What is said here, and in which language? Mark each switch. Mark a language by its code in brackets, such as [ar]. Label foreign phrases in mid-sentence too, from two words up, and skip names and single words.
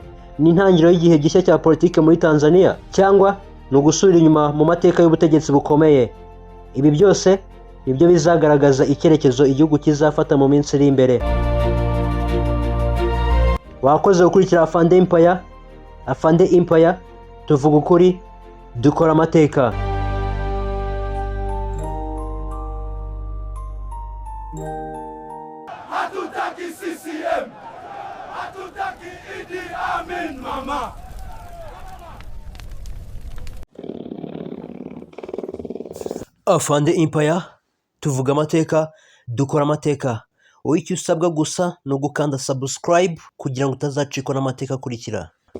[rw] Ni intangiriro y'igihe gishya cya politike muri Tanzania cyangwa ni ugusubira inyuma mu mateka y'ubutegetsi bukomeye? Ibi byose nibyo bizagaragaza icyerekezo igihugu kizafata mu minsi iri imbere. Wakoze gukurikira Afande Empire. Afande Empire, tuvuga ukuri, dukora amateka. [sw] Hatutaki CCM, hatutaki Idi Amin mama. [rw] Afande Empire, tuvuga amateka, dukora amateka. Wowe icyo usabwa gusa ni ugukanda subscribe kugira ngo utazacikwa n'amateka akurikira.